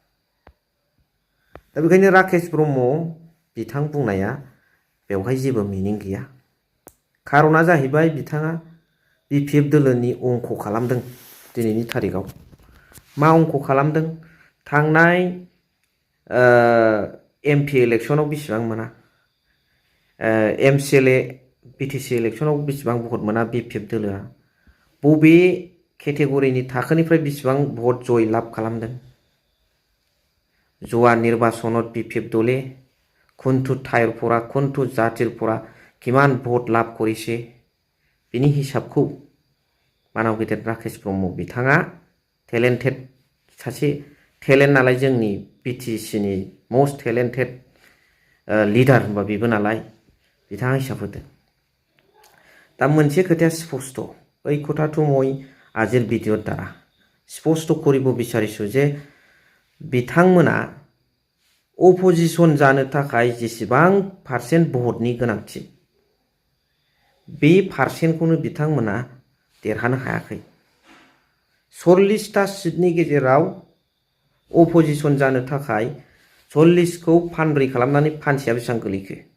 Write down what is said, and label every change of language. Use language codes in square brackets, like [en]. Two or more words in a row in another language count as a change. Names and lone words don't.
[brx] दा बेखायनो राकेश ब्रह्म बिथां बुंनाया बेवहाय जेबो मिनिं गैया खारना जाहैबाय बिथाङा BPF दोलोनि अंक खालामदों दिनैनि तारिखआव मा अंक खालामदों थांनाय MP इलेक्शनाव बेसेबां मोना MCLA बिटिसि इलेक्शनाव बेसेबां भट मोना BPF दोलोआ बबे केटेगरिनि थाखोनिफ्राय बेसेबां भट जय लाभ खालामदों जोवा निर्बाचনত [as] BPF दले কোনটো ঠাইৰ পৰা কোনটো জাতিৰ পৰা কিমান ভোট লাভ কৰিছে [brx] बिनि हिसाबखौ मानाव गेदेर राकेश ब्रह्म बिथाङा टेलेन्टेड सासे टेलेन्ट नालाय जोंनि बिटिसिनि [en] most talented leader [brx] होनबा बेबो नालाय बिथाङा हिसाब होदों दा मोनसे खोथाया स्पष्ट [as] এই কথাটো মই আজিৰ ভিডিঅ'ৰ দ্বাৰা স্পষ্ট কৰিব বিচাৰিছোঁ যে [brx] बिथांमोना अपोजिशन जानो थाखाय जेसेबां % भटनि गोनांथि बे %खौनो बिथांमोना देरहानो हायाखै 40टा सिटनि गेजेराव अपोजिशन जानो थाखाय 40खौ फानब्रै खालामनानै फानसेया बेसेबां गोलैखो